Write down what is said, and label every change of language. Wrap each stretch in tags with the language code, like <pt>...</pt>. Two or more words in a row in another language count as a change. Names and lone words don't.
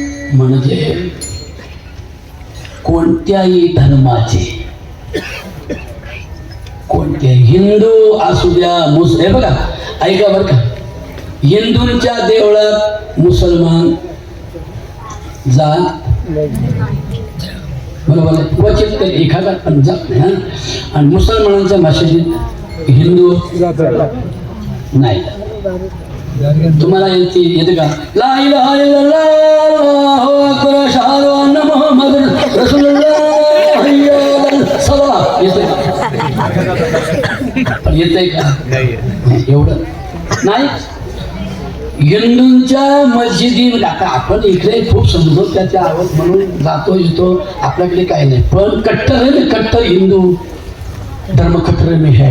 <mr>म्हणजे कोणत्याही धर्माचे, कोणत्याही, हिंदू असू द्या, हे बघा, ऐका बरं का, हिंदूंच्या देवळात मुसलमान जात बरोबर, क्वचित तरी एखादा पण जात नाही. हा, आणि मुसलमानांच्या मशिदीत हिंदू नाही. तुम्हाला येते का?</mr> <ar>لا إله إلا الله الله أكبر أشهد أن محمدا رسول الله حي على الصلاة</ar> <mr>येते का? येते का? एवढं नाही. हिंदूंच्या मस्जिदीत आता आपण इकडे खूप समजून त्याच्या आवड म्हणून जातो येतो, आपल्याकडे काही नाही. पण कट्टर आहे ना, कट्टर हिंदू धर्म खटर मी आहे.</mr>